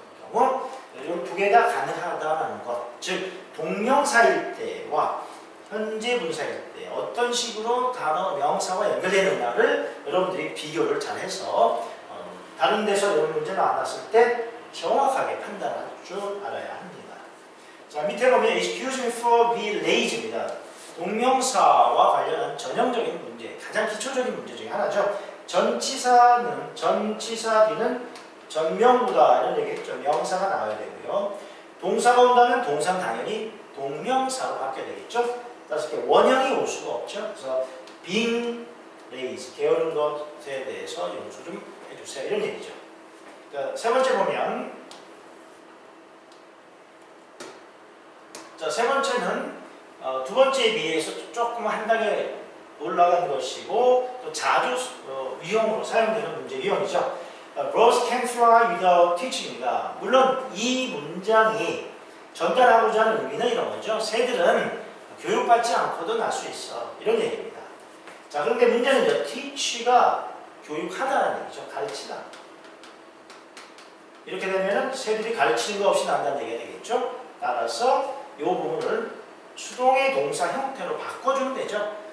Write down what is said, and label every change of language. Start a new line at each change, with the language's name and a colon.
Korean: 이 경우 이 두 개 다 가능하다는 것. 즉 동명사일 때와 현재 분사일 때 어떤 식으로 단어, 명사와 연결되느냐를 여러분들이 비교를 잘 해서 다른 데서 이런 문제 나왔을 때 정확하게 판단할 줄 알아야 합니다. 자, 밑에 보면
English: excuse me for being lazy입니다.
Korean: 동명사와 관련한 전형적인 문제, 가장 기초적인 문제 중에 하나죠. 전치사 뒤는 전명보다 이런 얘기했죠. 명사가 나와야 되고요. 동사가 온다면 동사는 당연히 동명사로 바뀌어야 되겠죠. 따라서 원형이 올 수가 없죠. 그래서 being lazy, 게으른 것에 대해서 용서 좀 해주세요. 이런 얘기죠. 자, 세 번째 보면 자, 세 번째는 두 번째에 비해서 조금 한 단계 올라간 것이고 또 자주 유형으로 사용되는 문제 유형이죠.
English: Birds can fly without teaching입니다.
Korean: 물론 이 문장이 전달하고자 하는 의미는 이런 거죠. 새들은 교육받지 않고도 날 수 있어. 이런 얘기입니다. 자, 그런데 문제는요. teach가 교육하다는 얘기죠. 가르치다. 이렇게 되면 새들이 가르치는 거 없이 난다는 얘기가 되겠죠. 따라서 이 부분을 수동의 동사 형태로 바꿔주면 되죠.